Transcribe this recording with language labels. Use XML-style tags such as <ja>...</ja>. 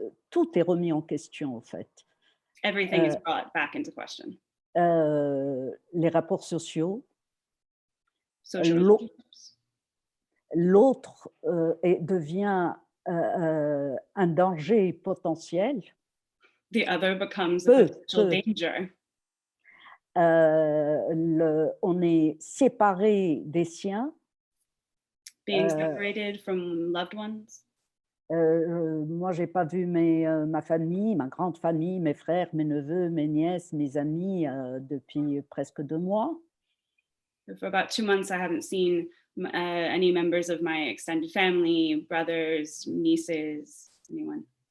<fr>Tout est remis en question, en fait.</fr> <en>Everything is brought back into question.</en> <fr>Les rapports sociaux.</fr> <en>Social</en> <fr>L'autre devient un danger potentiel.</fr> <en>The other becomes a potential danger.</en> <fr>On est séparé des siens.</fr> <en>Being separated from loved ones.</en> <fr>Moi, j'ai pas vu ma famille, ma grande famille, mes frères, mes neveux, mes nièces, mes amis depuis presque 2 mois.</fr> <en>For about 2 months, I haven't seen any members of my extended family, brothers, nieces, anyone.</en>